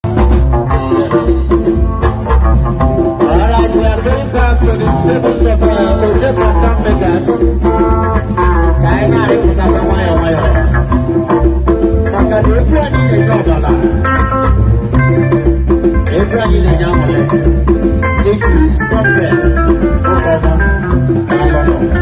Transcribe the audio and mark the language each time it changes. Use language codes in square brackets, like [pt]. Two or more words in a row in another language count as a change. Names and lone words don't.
[en] All right, we are going back to the stables of, uh, Oje Pasam Vegas. [ig] Ka anyị na-arịpụtakwa nwayọ nwayọ. Maka na egwu anyị na-enye ọbara. Egwu anyị na-enye aṅụrị. [en] Ladies, come first. [ig] Ụmụọma, daalụ.